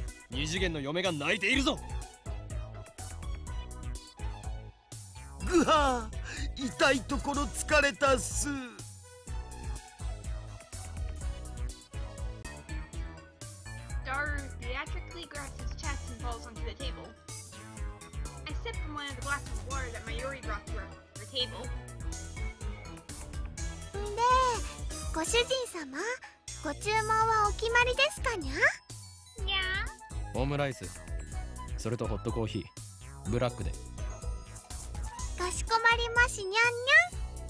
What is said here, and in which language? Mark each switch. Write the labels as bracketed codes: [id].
[ja] 二次元の嫁が泣いているぞ。ぐはー、痛いところ疲れたっす。 [en] Daru theatrically grabs his chest and falls onto the table. I sip from one of the glasses of water that Mayuri brought to her table. [ja] んで、ご主人様、ご注文はお決まりですかにゃ？にゃオムライス、それとホットコーヒー、ブラックで。かしこまりましにゃんにゃん。